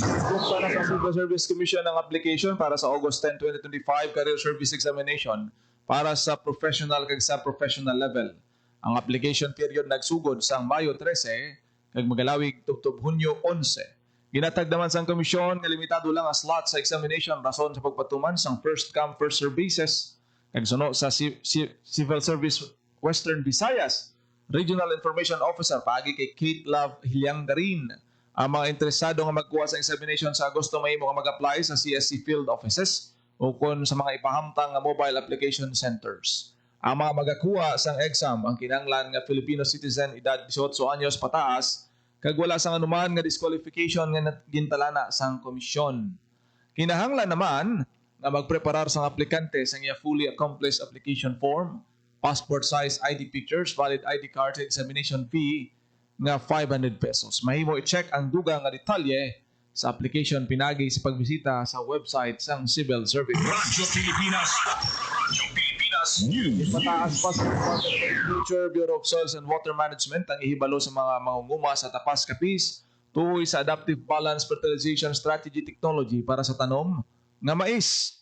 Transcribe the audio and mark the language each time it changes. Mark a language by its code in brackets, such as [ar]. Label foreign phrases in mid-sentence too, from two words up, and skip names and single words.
[hil] Buksan na sa Civil Service Commission ang application para sa August 10, 2025 Career Service Examination para sa professional kag sa professional level. Ang application period nagsugod sa Mayo 13 kag magalawig tubtob Hunyo 11. Ginatag naman sang komisyon nga limitado lang ang slot sa examination rason sa pagpatuman sang [en] first come first serve basis [hil] kag suno sa Civil Service Western Visayas Regional Information Officer paagi kay Kate Love Hilyanggarin. Ang mga interesado nga magkuha sa examination sa Agosto mahimo nga mag-apply sa [en] CSC field offices [hil] o kon sa mga ipahamtang nga [en] mobile application centers. [hil] Ang mga magakuha sang exam ang kinahanglan nga [en] Filipino citizen [hil] edad 18 anyos pataas kag wala sang anuman nga disqualification nga gintalana sang komisyon. Kinahanglan naman nga magpreparar sang aplikante sang iya [en] fully accomplished application form, passport size ID pictures, valid ID card, examination fee [hil] nga 500 pesos. Mahimo i-check ang dugang nga detalye sa application pinagi sa pagbisita sa website sang Civil Service. Radyo Pilipinas. Radyo Pilipinas News. Mataas pa sa Department of Agriculture, Bureau of Soils and Water Management ang ihibalo sa mga mangunguma sa Tapas Capiz tuhoy sa Adaptive Balance Fertilization Strategy Technology para sa tanom nga mais.